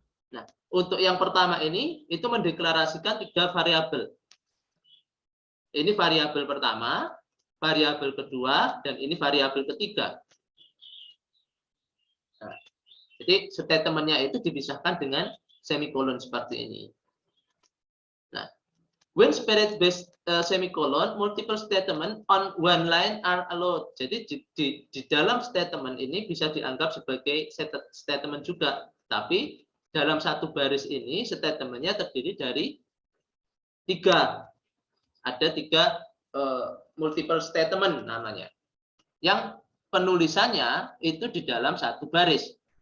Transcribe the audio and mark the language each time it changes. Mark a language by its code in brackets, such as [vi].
[id] Nah, untuk yang pertama ini itu mendeklarasikan 3 variabel. Ini variabel pertama, variabel kedua, dan ini variabel ketiga. Nah, jadi statementnya itu dipisahkan dengan semikolon seperti ini. [en] Nah, when space-based semicolon, multiple statement on one line are allowed. [id] Jadi di dalam statement ini bisa dianggap sebagai statement juga. Tapi dalam satu baris ini statementnya terdiri dari 3. Ada 3 multiple statement namanya. Yang penulisannya itu di dalam satu baris.